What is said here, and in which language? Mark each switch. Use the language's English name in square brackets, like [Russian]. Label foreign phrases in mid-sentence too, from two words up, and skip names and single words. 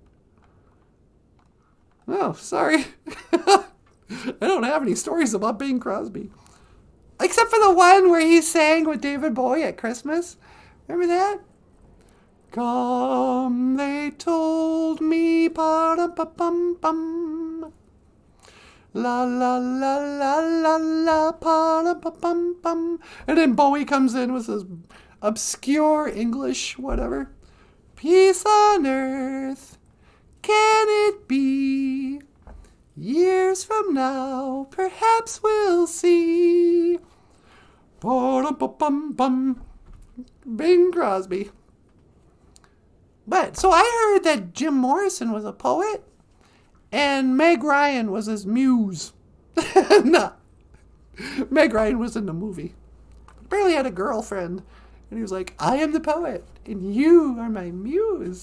[English] Oh, sorry. I don't have any stories about Bing Crosby. Except for the one where he sang with David Bowie at Christmas. Remember that? Come, they told me, pa-dum-pa-pum-pum. La la la la la la, pa-dum-pa-pum-pum. And then Bowie comes in with his obscure English, whatever. Peace on earth, can it be? Years from now, perhaps we'll see. Pa-dum-pa-pum-pum. Bing Crosby. But, so I heard that Jim Morrison was a poet, and Meg Ryan was his muse. No. Meg Ryan was in the movie. Apparently had a girlfriend, and he was like, I am the poet, and you are my muse.